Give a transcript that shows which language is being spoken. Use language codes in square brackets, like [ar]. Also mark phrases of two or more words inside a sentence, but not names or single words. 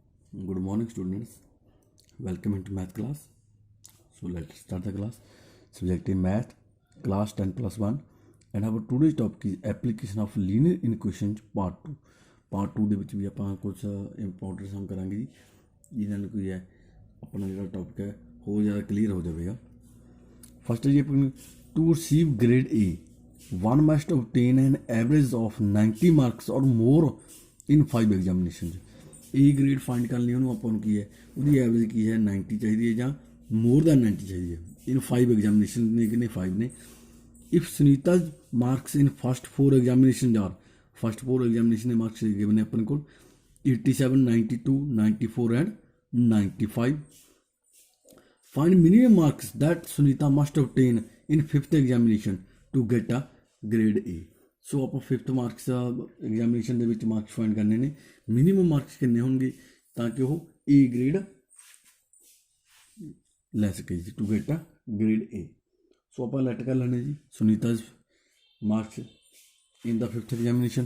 [en] Good morning, students. Welcome into math class. So let's start the class. Subject is math, class 10 plus 1. And our today's topic is application of linear equations part 2. [pa] Part 2 ਦੇ ਵਿੱਚ ਵੀ ਆਪਾਂ ਕੁਝ [en] important sum [pa] ਕਰਾਂਗੇ ਜੀ, ਜਿਹਨਾਂ ਨੂੰ ਕੋਈ ਹੈ ਆਪਣਾ ਜਿਹੜਾ ਟੌਪਿਕ ਹੈ ਹੋਰ ਜ਼ਿਆਦਾ ਕਲੀਅਰ ਹੋ ਜਾਵੇਗਾ। [en] ਫਸਟ [pa] ਜੀ ਆਪਾਂ [en] to receive grade A, one must obtain an average of 90 marks or more in 5 examinations। A grade find [pa] ਕਰਨ ਲਈ ਉਹਨੂੰ ਆਪਾਂ ਨੂੰ ਕੀ ਹੈ, ਉਹਦੀ ਐਵਰੇਜ ਕੀ ਹੈ 90 ਚਾਹੀਦੀ ਹੈ ਜਾਂ [en] more than [pa] 90 ਚਾਹੀਦੀ ਹੈ। ਇਹਨੂੰ 5 ਐਗਜ਼ਾਮੀਨੇਸ਼ਨ ਨੇ ਕਿੰਨੇ 5 ਨੇ। [en] if Sunita marks in first 4 examination are, first 4 examination ਦੇ marks given [pa] ਨੇ ਆਪਣੇ ਕੋਲ [en] 87, 92, 94 and 95. find minimum marks that Sunita must obtain in 5th examination to get a grade A। [pa] ਸੋ ਆਪਾਂ [en] 5th marks examination [pa] ਦੇ ਵਿੱਚ [en] marks find [pa] ਕਰਨੇ ਨੇ। [en] minimum marks [pa] ਕਿੰਨੇ ਹੋਣਗੇ ਤਾਂ ਕਿ ਉਹ [en] A grade [pa] ਲੈ ਸਕੇ ਜੀ, [en] to get a grade A. [pa] ਸੋ ਆਪਾਂ ਲੈਟ ਕਰ ਲੈਣੇ ਜੀ [en] Sunita marks in the 5th examination.